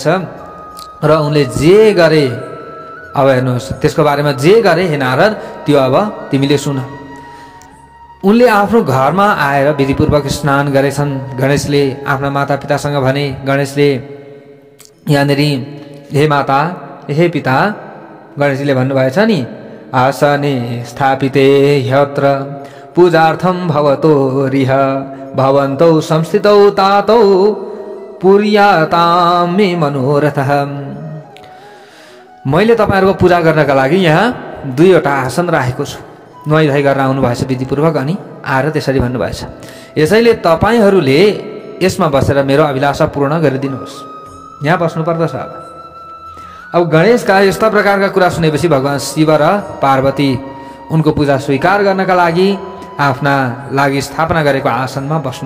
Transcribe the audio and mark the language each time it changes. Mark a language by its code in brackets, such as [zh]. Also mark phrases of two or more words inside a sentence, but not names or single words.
[ne] र उनले जे गरे, अब हेर्नुहोस् त्यसको बारेमा जे गरे हे नारद, त्यो अब तिमीले सुन। उनले आफ्नो घरमा आएर विधिपूर्वक स्नान गरेछन्। गणेशले आफ्ना मातापितासँग भने, गणेशले यहाँनिर हे माता, हे पिता, गणेशले भन्नुभएछ नि, [sa] आसने स्थापिते ह्यत्र पूजार्थं भवतो रिह भवन्तौ संस्थितौ तातौ पुर्यातां मे मनोरथः। [ne] मैले तपाईहरुको पूजा गर्नका लागि यहाँ 2वटा आसन राखेको छु। नुहाई गरेर आउनु भएछ विधिपूर्वक, अनि आएर त्यसरी भन्नुभएछ, यसैले तपाईहरूले यसमा बसेर मेरो अभिलाषा पूर्ण गरिदिनुहोस्। यहाँ बस्नु पर्दछ। अब गणेशका यस्ता प्रकारका कुरा सुनेपछि भगवान शिव र पार्वती उनको पूजा स्वीकार गर्नका लागि आफ्ना लागि स्थापना गरेको आसनमा बस्नु।